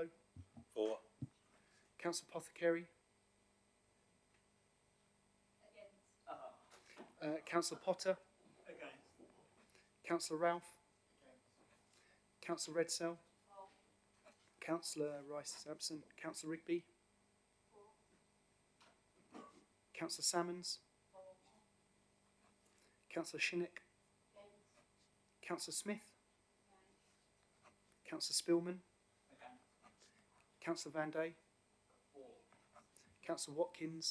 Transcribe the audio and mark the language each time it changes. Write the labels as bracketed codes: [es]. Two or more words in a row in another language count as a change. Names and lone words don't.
[en] for. Councillor Pothecary. Councillor Potter. Councillor Ralph. Councillor Redsell. Councillor Rice is absent. Councillor Rigby. Councillor Salmons. Councillor Shinnick. Councillor Smith. Councillor Spillman. Councillor Van Day. Councillor Watkins.